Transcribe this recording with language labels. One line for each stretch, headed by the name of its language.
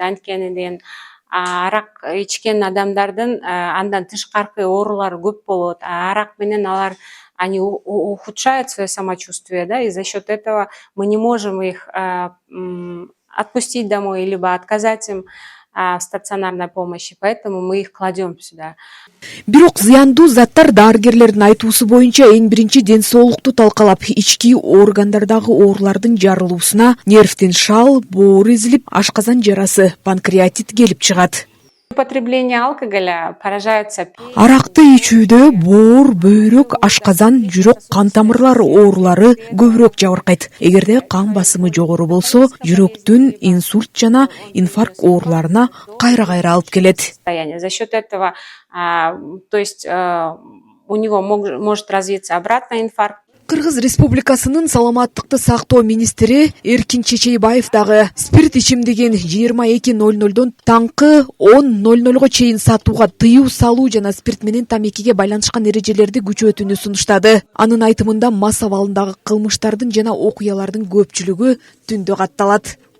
Kyrgyz: Анткени деген арак ичкен адамдардын андан тышкаркы оорулары көп болот. Арак менен алар
Russian: они ухудшают свое самочувствие, да, и за счет этого мы не можем их отпустить домой, либо отказать им в стационарной помощи, поэтому мы их кладем сюда.
Kyrgyz: Бирок зыяндуу заттар дарыгерлердин айтуусу боюнча эң биринчи ден соолукту талкалап, ички органдардагы оорулардын жарылуусуна нервдин шал, боор эзилип, ашказан жарасы, панкреатит келип чыгат.
Russian: Употребление алкоголя поражается.
Kyrgyz: Аракты ичүүдө боор, бөйрөк, ашказан, жүрөк, кан тамырлары оорулары көбүрөөк жабыркайт. Эгерде кан басымы жогору болсо, жүрөктүн инсульт жана инфаркт ооруларына кайра-кайра алып келет.
Russian: За счет этого, то есть у него может развиться обратный инфаркт.
Kyrgyz: Кыргыз Республикасынын саламаттыкты сактоо министри Эркин Чечейбаев дагы спирт ичимдигин 22:00дон таңкы 10:00го чейин сатууга тыюу салуу жана спирт менен тамекиге байланышкан эрежелерди күчөтүүнү сунуштады. Анын айтымында мас абалындагы кылмыштардын жана окуялардын көпчүлүгү түндө катталат.